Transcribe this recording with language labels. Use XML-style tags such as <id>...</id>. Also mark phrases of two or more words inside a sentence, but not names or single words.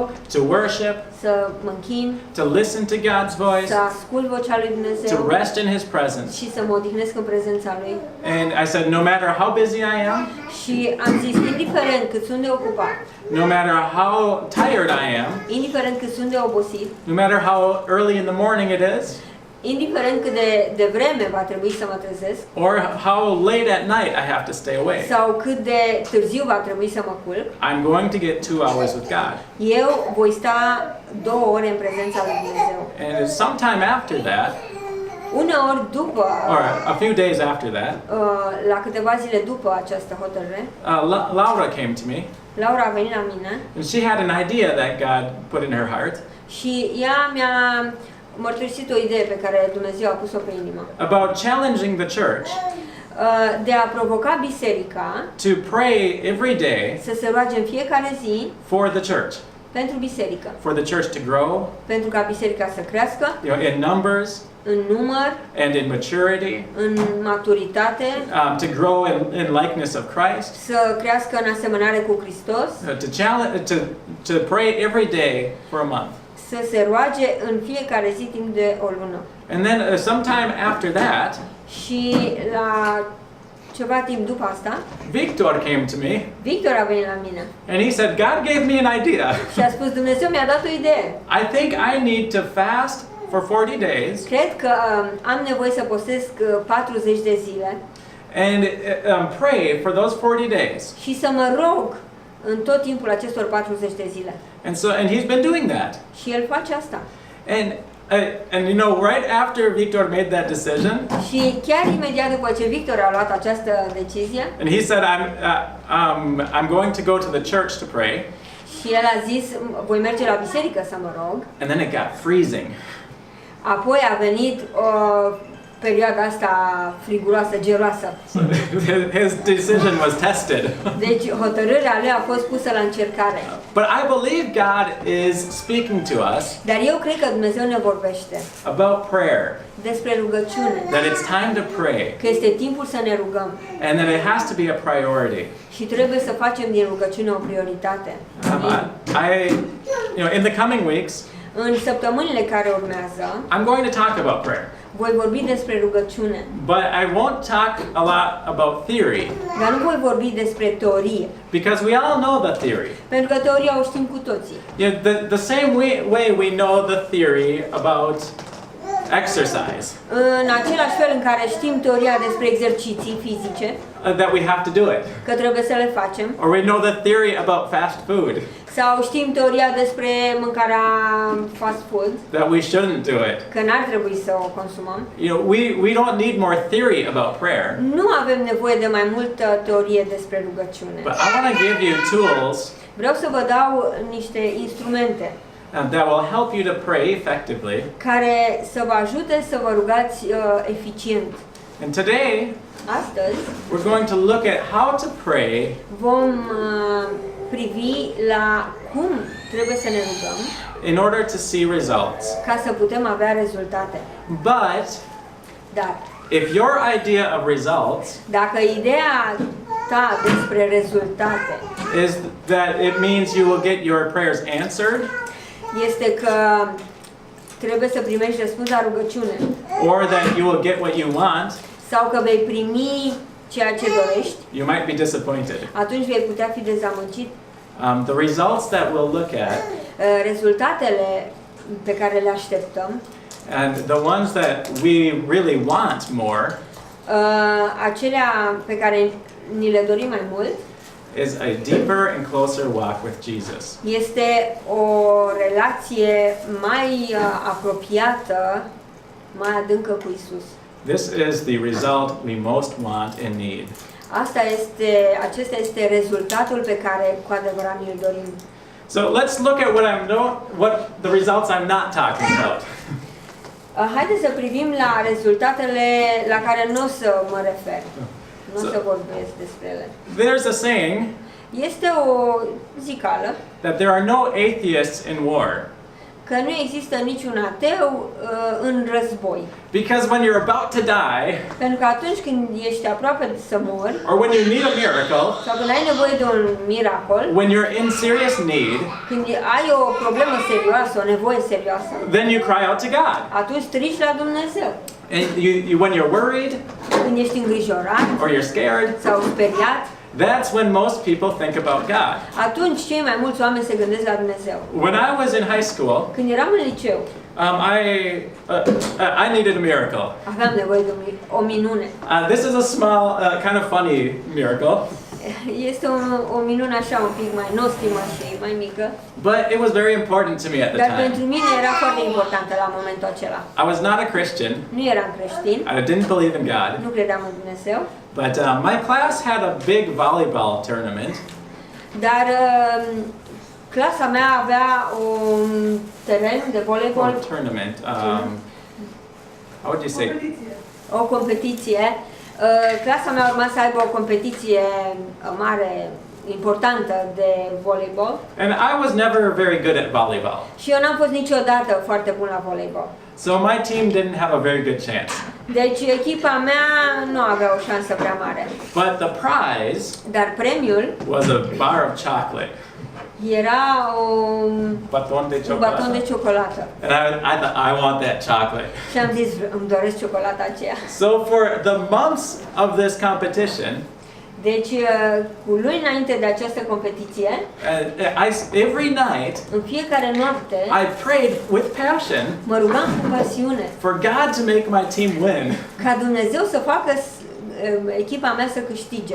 <en>to worship,</en> <ro>să mă închin,</ro> <en>to listen to God's voice,</en> <ro>să ascult vocea lui Dumnezeu</ro> <en>to rest in His presence.</en> <ro>și să mă odihnesc în prezența Lui.</ro> <en>And I said, no matter how busy I am,</en> <ro>Și am zis, indiferent cât sunt de ocupat,</ro> <en>no matter how tired I am,</en> <ro>indiferent cât sunt de obosit,</ro> <en>no matter how early in the morning it is,</en> <ro>indiferent cât de vreme va trebui să mă trezesc,</ro> <en>or how late at night I have to stay awake,</en> <ro>sau cât de târziu va trebui să mă culc,</ro> <en>I'm going to get 2 hours with God.</en> <ro>eu voi sta 2 ore în prezența lui Dumnezeu.</ro> <en>And sometime after that,</en> <ro>Uneori după,</ro> <en>or a few days after that,</en> <ro>la câteva zile după această hotărâre,</ro> <en>Laura came to me,</en> <ro>Laura a venit la mine</ro> <en>and she had an idea that God put in her heart</en> <ro>și ea mi-a mărturisit o idee pe care Dumnezeu a pus-o pe inimă.</ro> <en>about challenging the church</en> <ro>De a provoca biserica</ro> <en>to pray every day</en> <ro>să se roage în fiecare zi</ro> <en>for the church,</en> <ro>pentru biserică,</ro> <en>for the church to grow,</en> <ro>pentru ca biserica să crească</ro> <en>in numbers</en> <ro>în număr,</ro> <en>and in maturity,</en> <ro>în maturitate,</ro> <en>to grow in likeness of Christ,</en> <ro>să crească în asemănare cu Hristos,</ro> <en>to pray every day for a month.</en> <ro>să se roage în fiecare zi timp de o lună.</ro> <en>And then sometime after that,</en> <ro>Și la ceva timp după asta,</ro> <en>Victor came to me</en> <ro>Victor a venit la mine</ro> <en>and he said, God gave me an idea.</en> <ro>și a spus, Dumnezeu mi-a dat o idee.</ro> <en>I think I need to fast for 40 days</en> <ro>Cred că am nevoie să postesc 40 de zile</ro> <en>and pray for those 40 days.</en> <ro>și să mă rog în tot timpul acestor 40 de zile.</ro> <en>And he's been doing that.</en> <ro>Și el face asta.</ro> <en>And you know, right after Victor made that decision,</en> <ro>Și chiar imediat după ce Victor a luat această decizie,</ro> <en>and he said, I'm going to go to the church to pray.</en> <ro>și el a zis, voi merge la biserică să mă rog.</ro> <en>And then it got freezing.</en> <ro>Apoi a venit perioada asta friguroasă, geroasă.</ro> <en>So his decision was tested.</en> <ro>Deci hotărârea lui a fost pusă la încercare.</ro> <en>But I believe God is speaking to us</en> <ro>Dar eu cred că Dumnezeu ne vorbește</ro> <en>about prayer,</en> <ro>despre rugăciune.</ro> <en>that it's time to pray,</en> <ro>Că este timpul să ne rugăm.</ro> <en>and that it has to be a priority.</en> <ro>Și trebuie să facem din rugăciune o prioritate.</ro> <en>In the coming weeks,</en> <ro>În săptămânile care urmează,</ro> <en>I'm going to talk about prayer.</en> <ro>voi vorbi despre rugăciune.</ro> <en>But I won't talk a lot about theory,</en> <ro>Dar nu voi vorbi despre teorie.</ro> <en>because we all know the theory.</en> <ro>Pentru că teoria o știm cu toții.</ro> <en>The same way we know the theory about exercise,</en> <ro>În același fel în care știm teoria despre exerciții fizice,</ro> <en>that we have to do it.</en> <ro>că trebuie să le facem,</ro> <en>Or we know the theory about fast food.</en> <ro>Sau știm teoria despre mâncarea</ro> <en>fast food, that we shouldn't do it.</en> <ro>că n-ar trebui să o consumăm.</ro> <en>You know, we don't need more theory about prayer,</en> <ro>Nu avem nevoie de mai multă teorie despre rugăciune.</ro> <en>but I want to give you tools</en> <ro>Vreau să vă dau niște instrumente</ro> <en>that will help you to pray effectively.</en> <ro>care să vă ajute să vă rugați eficient.</ro> <en>And today,</en> <ro>Astăzi</ro> <en>we're going to look at how to pray</en> <ro>vom privi la cum trebuie să ne rugăm</ro> <en>in order to see results.</en> <ro>ca să putem avea rezultate.</ro> <en>But</en> <ro>Dar</ro> <en>if your idea of results</en> <ro>dacă ideea ta despre rezultate</ro> <en>is that it means you will get your prayers answered,</en> <ro>este că trebuie să primești răspuns la rugăciune</ro> <en>or that you will get what you want,</en> <ro>sau că vei primi ceea ce dorești,</ro> <en>you might be disappointed.</en> <ro>atunci vei putea fi dezamăgit.</ro> <en>The results that we'll look at</en> <ro>Rezultatele pe care le așteptăm,</ro> <en>and the ones that we really want more</en> <ro>acelea pe care ni le dorim mai mult,</ro> <en>is a deeper and closer walk with Jesus.</en> <ro>este o relație mai apropiată, mai adâncă cu Isus.</ro> <en>This is the result we most want and need.</en> <ro>Acesta este rezultatul pe care cu adevărat ni-l dorim.</ro> <en>So let's look at what the results I'm not talking about.</en> <ro>Haideți să privim la rezultatele la care nu o să mă refer. Nu o să vorbesc despre ele.</ro> <en>There's a saying</en> <ro>Este o zicală</ro> <en>that there are no atheists in war.</en> <ro>că nu există niciun ateu în război.</ro> <en>Because when you're about to die,</en> <ro>Pentru că atunci când ești aproape să mori,</ro> <en>or when you need a miracle,</en> <ro>sau când ai nevoie de un miracol,</ro> <en>when you're in serious need,</en> <ro>când ai o problemă serioasă, o nevoie serioasă,</ro> <en>then you cry out to God.</en> <ro>atunci strigi la Dumnezeu.</ro> <en>And when you're worried</en> <ro>Când ești îngrijorat</ro> <en>or you're scared,</en> <ro>sau speriat,</ro> <en>that's when most people think about God.</en> <ro>atunci cei mai mulți oameni se gândesc la Dumnezeu.</ro> <en>When I was in high school,</en> <ro>Când eram în liceu,</ro> <en>I needed a miracle.</en> <ro>aveam nevoie de o minune.</ro> <en>This is a small, kind of funny miracle,</en> <ro>Este o minune așa un pic mai nostimă și mai mică,</ro> <en>but it was very important to me at the</en> <ro>dar pentru</ro> <en>time.</en> <ro>mine era foarte importantă la momentul acela.</ro> <en>I was not a Christian.</en> <ro>Nu eram creștin,</ro> <en>I didn't believe in God.</en> <ro>nu credeam în Dumnezeu,</ro> <en>But my class had a big volleyball tournament,</en> <ro>dar clasa mea avea un teren de voleibol,</ro> <en>how would you say?</en> <ro>o competiție. Clasa mea urma să aibă o competiție mare, importantă de voleibol.</ro> <en>And I was never very good at volleyball.</en> <ro>Și eu n-am fost niciodată foarte bun la voleibol.</ro> <en>So my team didn't have a very good chance.</en> <ro>Deci echipa mea nu avea o șansă prea mare.</ro> <en>But the prize</en> <ro>Dar premiul</ro> <en>was a bar of chocolate.</en> <ro>era un Baton de baton de</ro> <en>chocolate.</en> <ro>ciocolată.</ro> <en>And I thought, I want that chocolate.</en> <ro>Și am zis, îmi doresc ciocolata aceea.</ro> <en>So for the months of this competition,</en> <ro>Deci, cu luni înainte de această competiție,</ro> <en>every night,</en> <ro>în fiecare noapte,</ro> <en>I prayed with passion</en> <ro>mă rugam cu pasiune</ro> <en>for God to make my team win.</en> <ro>ca Dumnezeu să facă echipa mea să câștige.</ro>